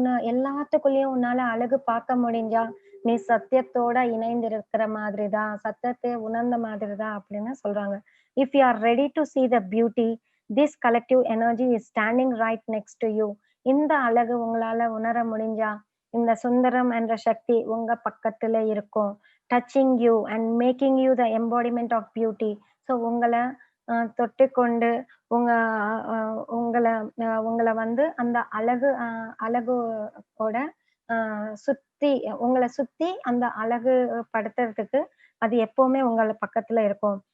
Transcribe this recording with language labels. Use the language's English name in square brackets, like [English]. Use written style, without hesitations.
[Tamil] எல்லாத்துக்குள்ளேயும் உன்னால அழகு பார்க்க முடிஞ்சா, நீ சத்தியத்தோட இணைந்திருக்கிற மாதிரி தான், சத்தியத்தை உணர்ந்த மாதிரி தான் அப்படின்னு சொல்றாங்க. [English] If you are ready to see the beauty, this collective energy is standing right next to you. [Tamil] இந்த அழகு உங்களால உணர முடிஞ்சா, இந்த சுந்தரம் என்ற சக்தி உங்க பக்கத்துல இருக்கும். [English] Touching you and making you the embodiment of beauty. [Tamil] So உங்கள தொட்டுக்கொண்டு உங்க அ உங்கள உங்கள வந்து அந்த அழகோட அ சுத்தி உங்கள சுத்தி அந்த அழகு படுத்துறதுக்கு அது எப்பவுமே உங்கள பக்கத்துல இருக்கும்.